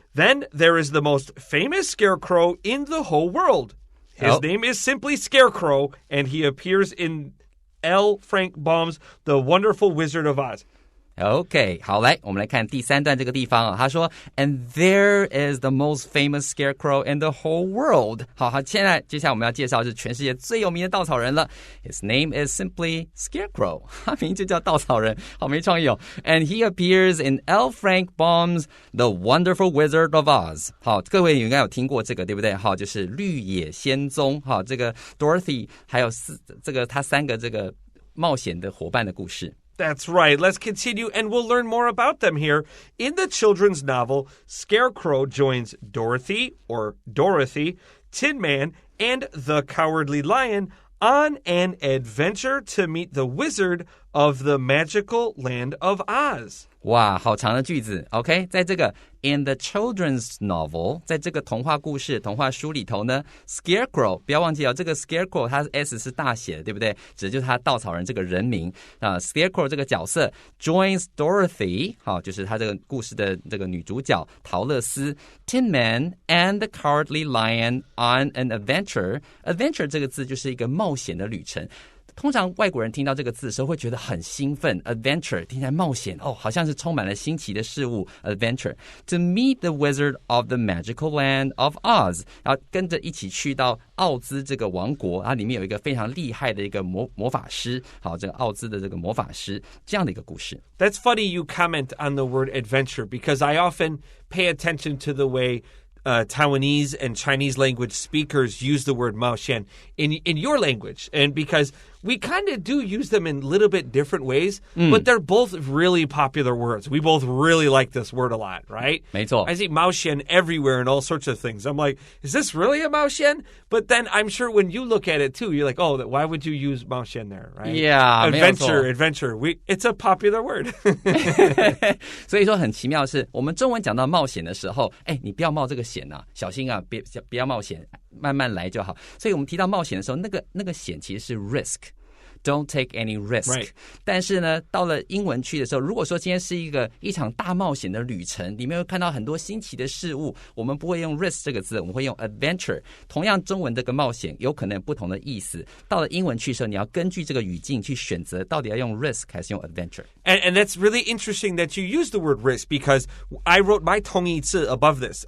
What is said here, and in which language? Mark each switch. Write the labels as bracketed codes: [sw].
[en] Then there is the most famous scarecrow in the whole world. His name is simply Scarecrow, and he appears in L. Frank Baum's The Wonderful Wizard of Oz.Okay, [zh] 好，来，我们来看第三段这个地方他说 [en] And there is the most famous scarecrow in the whole world. [zh] 好，接下来我们要介绍是全世界最有名的稻草人了。 His name is simply Scarecrow. 他名就叫稻草人，好没创意哦。 And he appears in L. Frank Baum's The Wonderful Wizard of Oz. 好，各位应该有听过这个，对不对？好，就是绿野仙踪。好，这个 Dorothy 还有这个他三个这个冒险的伙伴的故事。 [en] That's right. Let's continue, and we'll learn more about them here. In the children's novel, Scarecrow joins Dorothy, or Dorothy, Tin Man, and the Cowardly Lion on an adventure to meet the wizard of the magical land of Oz. [zh] 哇，好长的句子 OK 在这个 [en] In the children's novel [zh] 在这个童话故事童话书里头呢 Scarecrow 不要忘记这个 Scarecrow 它 S 是大写的对不对指的就是他稻草人这个人名Scarecrow 这个角色 [en] joins Dorothy [zh] 好就是他这个故事的这个女主角陶乐斯 [en] Tin Man and the Cowardly Lion on an adventure [zh] 这个字就是一个冒险的旅程通常外国人听到这个字的时候会觉得很兴奋 adventure 听起来冒险好像是充满了新奇的事物 [en] adventure to meet the wizard of the magical land of Oz [zh] 然后跟着一起去到奥兹这个王国它里面有一个非常厉害的一个魔法师好这个奥兹的这个魔法师这样的一个故事 [en] That's funny you comment on the word adventure because I often pay attention to the way Taiwanese and Chinese language speakers use the word 冒险 in your language. And because we kind of do use them in a little bit different ways, but they're both really popular words. We both really like this word a lot, right? [zh] 没错 [en] I see 冒险 everywhere and all sorts of things. I'm like, is this really a 冒险? But then I'm sure when you look at it too, you're like, oh, why would you use 冒险 there, right? Yeah, Adventure. It's a popular word. [zh] 所以说很奇妙的是，我们中文讲到冒险的时候，你不要冒这个险啊，小心啊，不要冒险，慢慢来就好。所以我们提到冒险的时候，那个险其实是 risk。 [en] Don't take any risk. [zh] Right. 但是呢，到了英文区的时候，如果说今天是一场大冒险的旅程，里面会看到很多新奇的事物，我们不会用 risk 这个字，我们会用 adventure。同样，中文这个冒险有可能有不同的意思。到了英文区的时候，你要根据这个语境去选择，到底要用 risk 还是用 adventure。 [en] And that's really interesting that you use the word risk because I wrote my 同义词 above this.